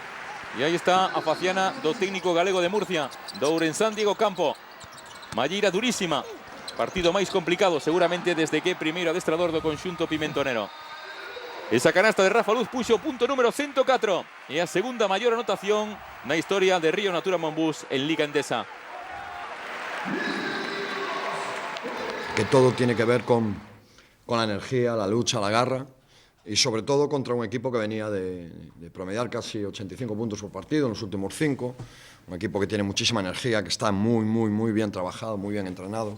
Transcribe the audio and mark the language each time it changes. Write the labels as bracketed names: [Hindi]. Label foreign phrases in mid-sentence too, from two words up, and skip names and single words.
[Galician] E aí está a faciana do técnico galego de Murcia, do Ourensán Diego Campo. Malleira durísima. Partido máis complicado seguramente desde que primeiro adestrador do conxunto pimentonero. Esa canasta de Rafa Luz puxo o punto número 104 e a segunda maior anotación na historia de Río Natura Monbús en Liga Endesa. [Spanish] Que todo tiene que ver con la energía, la lucha, la garra. y sobre todo contra un equipo que venía de promediar casi 85 puntos por partido en los últimos 5, un equipo que tiene muchísima energía, que está muy bien trabajado, muy bien entrenado.